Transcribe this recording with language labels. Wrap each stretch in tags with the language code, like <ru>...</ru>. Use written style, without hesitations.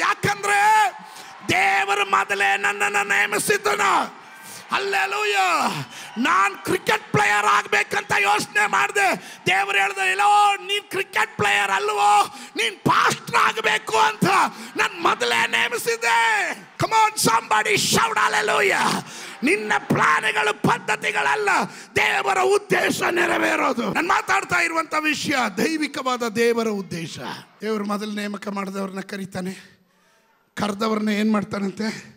<kn>ಯಾಕಂದ್ರೆ ದೇವರು ಮೊದಲೇ ನನ್ನನ್ನು ನೇಮಿಸಿದ್ದನು. ಹಲ್ಲೆಲೂಯ. ನಾನು ಕ್ರಿಕೆಟ್ ಪ್ಲೇಯರ್ ಆಗ್ಬೇಕಂತ ಯೋಚನೆ ಮಾಡಿದೆ. ದೇವರು ಹೇಳಿದ, ಇಲ್ಲೋ ನೀನ್ ಕ್ರಿಕೆಟ್ ಪ್ಲೇಯರ್ ಅಲ್ವೋ, ನೀನ್ ಪಾಸ್ಟರ್ ಆಗಬೇಕು ಅಂತ ನಾನು ಮೊದಲೇ ನೇಮಿಸಿದ್ದೆ.</kn> <en>Come on somebody shout hallelujah.</en> <kn>ನಿನ್ನ ಪ್ಲಾನ್ಗಳು ಪದ್ಧತಿಗಳಲ್ಲ, ದೇವರ ಉದ್ದೇಶ ನೆರವೇರೋದು. ನಾನು ಮಾತಾಡ್ತಾ ಇರುವಂತ ವಿಷಯ ದೈವಿಕವಾದ ದೇವರ ಉದ್ದೇಶ. ದೇವರು ಮೊದಲು ನೇಮಕ ಮಾಡಿದವ್ರನ್ನ ಕರೀತಾನೆ, ಕರೆದವ್ರನ್ನ ಏನು ಮಾಡ್ತಾನಂತೆ?</kn>